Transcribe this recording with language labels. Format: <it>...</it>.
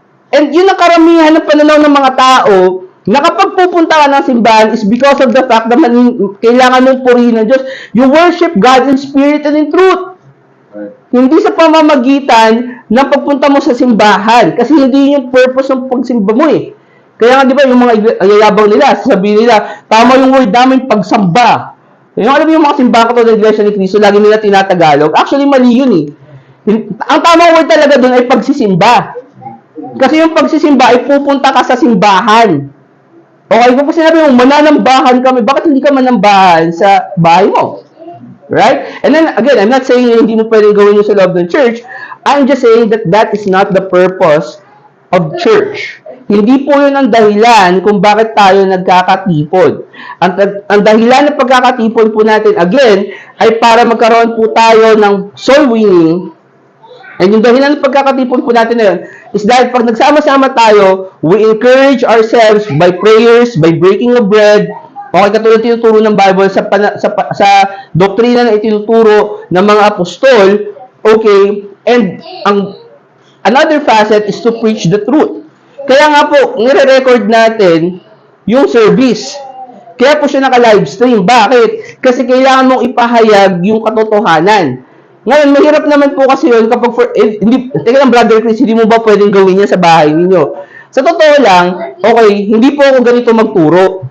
<tl>And yun ang karamihan ng pananaw ng mga tao na kapag pupunta ka ng simbahan</tl> <en>is because of the fact</en> <tl>na kailangan mong purihin ng Diyos.</tl> <en>You worship God in spirit and in truth.</en> <tl>Hindi sa pamamagitan ng pagpunta mo sa simbahan. Kasi hindi yung purpose ng pagsimba mo eh. Kaya nga di ba yung mga ayayabang nila, sasabihin nila, tama yung word namin pagsamba. Yung alam mo yung mga simbahan ko ng Iglesia ni Cristo, lagi nila tinatagalog. Actually, mali yun eh. Ang tamang word talaga doon ay pagsisimba. Kasi yung pagsisimba ay pupunta ka sa simbahan. Okay, kung sinabi mo, mananambahan kami, bakit hindi ka manambahan sa bahay mo? Right?</tl> <en>And then, again, I'm not saying</en> <tl>hindi mo pwedeng gawin yun sa loob ng church.</tl> <en>I'm just saying that that is not the purpose of church.</en> <tl>Hindi po yun ang dahilan kung bakit tayo nagkakatipon. Ang dahilan ng pagkakatipon po natin, again, ay para magkaroon po tayo ng soul winning. And yung dahilan ng pagkakatipon po natin na yun is dahil pag nagsama-sama tayo,</tl> <en>we encourage ourselves by prayers, by breaking of bread.</en> <tl>Okay, katulad tinuturo ng Bible sa doktrina na itinuturo ng mga apostol.</tl> <en>Okay, and another facet is to preach the truth.</en> <tl>Kaya nga po, nire-record natin yung service. Kaya po siya naka-livestream. Bakit? Kasi kailangan mong ipahayag yung katotohanan. Ngayon, mahirap naman po kasi yun kapag teka lang, Brother Chris, hindi mo ba pwedeng gawin yan sa bahay ninyo? Sa totoo lang, okay, hindi po ako ganito magturo.</tl>